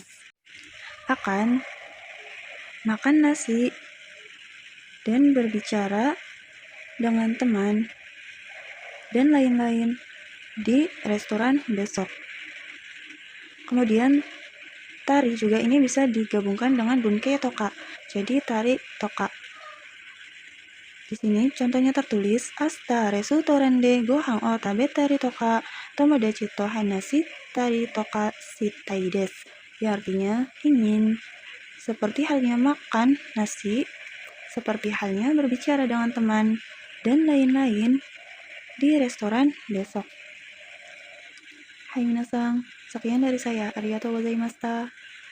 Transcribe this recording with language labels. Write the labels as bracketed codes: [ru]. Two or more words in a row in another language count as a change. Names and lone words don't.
[id] Akan makan nasi dan berbicara dengan teman dan lain-lain di restoran besok. Kemudian tari juga ini bisa digabungkan dengan [ja] 文型とか, [id] jadi [ja] たりとか. [id] Di sini contohnya tertulis [ja] 明日レストランでご飯を食べたりとか友達と話したりとかしたいです. [id] Ya artinya ingin. Seperti halnya makan nasi, seperti halnya berbicara dengan teman, dan lain-lain di restoran besok. Hai minasang, sekian dari saya. [ja] ありがとうございました.